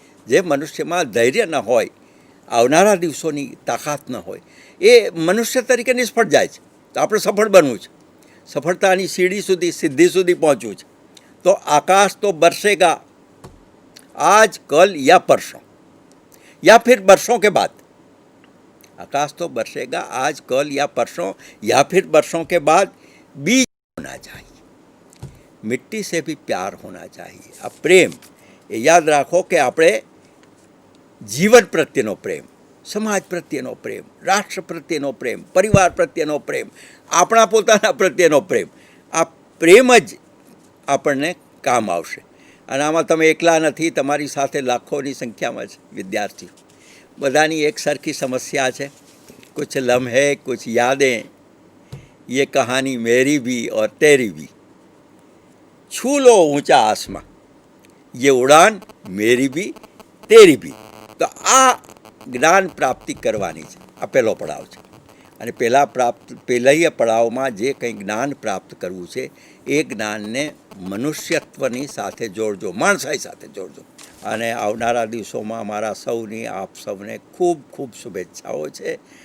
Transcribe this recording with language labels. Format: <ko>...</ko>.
<gu>જે મનુષ્યમાં ધૈર્ય ન હોય, આવનારા દિવસોની તાકાત ન હોય, એ મનુષ્ય તરીકે નિષ્ફળ જાય છે. તો આપણે સફળ બનવું છે, સફળતાની સીડી સુધી, સિદ્ધિ સુધી પહોંચવું છે. તો</gu> <hi>આકાશ તો બરસેગા આજ, કલ યા પરસોं, या फिर बरसों के बाद. आकाश तो बरसेगा आज, कल या परसों, या फिर बरसों के बाद. बीज होना चाहिए, मिट्टी से भी प्यार होना चाहिए.</hi> <gu>આ પ્રેમ એ યાદ રાખો કે આપણે જીવન પ્રત્યેનો પ્રેમ, સમાજ પ્રત્યેનો પ્રેમ, રાષ્ટ્ર પ્રત્યેનો પ્રેમ, પરિવાર પ્રત્યેનો પ્રેમ, આપણા પોતાના પ્રત્યેનો પ્રેમ, આ પ્રેમ જ આપણને કામ આવશે. અને આમાં તમે એકલા નથી, તમારી સાથે લાખોની સંખ્યામાં છે વિદ્યાર્થીઓ. બધાની એક સરખી સમસ્યા છે.</gu> <hi>कुछ लम्हे, कुछ यादें, ये कहानी मेरी भी और तेरी भी. छू लो ऊंचा आसमां, ये उड़ान मेरी भी तेरी भी.</hi> <gu>તો આ જ્ઞાન પ્રાપ્તિ કરવાની છે. આ પહેલો પડાવ છે. અને પહેલા પડાવમાં જે કંઈ જ્ઞાન પ્રાપ્ત કરવું છે એ જ્ઞાનને મનુષ્યત્વની સાથે જોડજો, માણસાઈ સાથે જોડજો. અને આવનારા દિવસોમાં મારા સૌની, આપ સૌને ખૂબ ખૂબ શુભેચ્છાઓ છે.</gu>